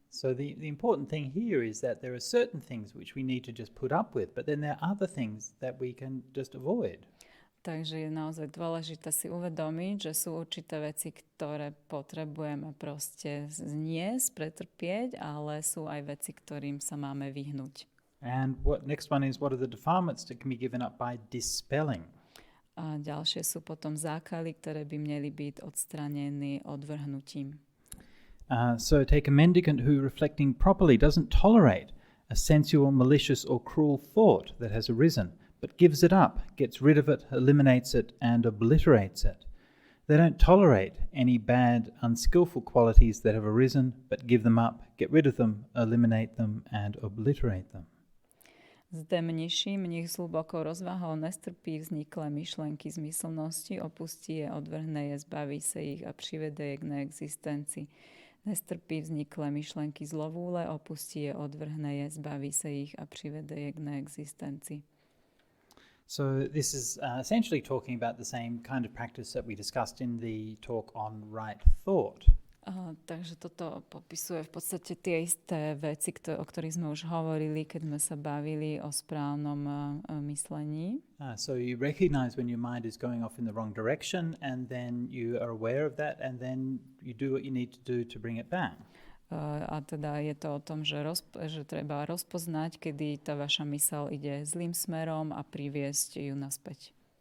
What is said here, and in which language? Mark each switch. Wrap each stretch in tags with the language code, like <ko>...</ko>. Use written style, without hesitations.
<en>So the important thing here is that there are certain things which we need to just put up with, but then there are other things that we can just avoid.</en> <sk>Takže je naozaj dôležité si uvedomiť, že sú určité veci, ktoré potrebujeme proste zniesť, pretrpieť, ale sú aj veci, ktorým sa máme vyhnúť.</sk> <en>And next one is, what are the defilements that can be given up by dispelling?</en> <sk>A ďalšie sú potom zákaly, ktoré by mali byť odstranené odvrhnutím.</sk> <en>So take a mendicant who, reflecting properly, doesn't tolerate a sensual, malicious or cruel thought that has arisen, but gives it up, gets rid of it, eliminates it, and obliterates it. They don't tolerate any bad, unskillful qualities that have arisen, but give them up, get rid of them, eliminate them, and obliterate them.</en> <cs>Zde mních s hlbokou rozvahou nestrpí vzniklé myšlenky zmyslnosti, opustí je, odvrhne je, zbaví se jich a přivede je k neexistenci. Nestrpí vzniklé myšlenky zlovůle, opustí je, odvrhne je, zbaví se jich a přivede je k neexistenci.</cs> <en>So this is essentially talking about the same kind of practice that we discussed in the talk on right thought.</en> <sk>Takže toto popisuje v podstate tie isté veci, o ktorých sme už hovorili, keď sme sa bavili o správnom myslení.</sk> <en>So you recognize when your mind is going off in the wrong direction, and then you are aware of that, and then you do what you need to do to bring it back.</en> <sk>A teda je to o tom, že treba rozpoznať, kedy tá vaša myseľ ide zlým smerom a priviesť ju naspäť.</sk>